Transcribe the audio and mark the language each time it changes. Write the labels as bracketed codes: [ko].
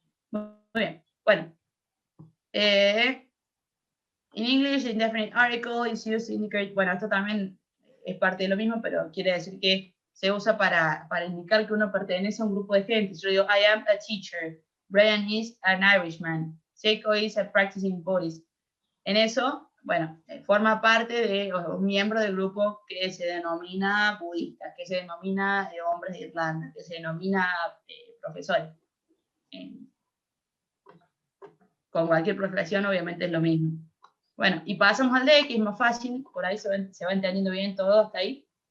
[es] Muy bien, bueno. [en] In English, indefinite article is used to indicate... [es] Bueno, esto también es parte de lo mismo, pero quiere decir que se usa para indicar que uno pertenece a un grupo de gente. Yo digo, [en] I am a teacher. Brian is an Irishman. Seiko is a practicing Buddhist. [es] En eso, bueno, forma parte de un miembro del grupo que se denomina budista, que se denomina hombres de Irlanda, que se denomina profesores. Con cualquier profesión, obviamente, es lo mismo. Bueno, y pasamos al D, que es más fácil, por ahí se va entendiendo bien todo hasta ahí.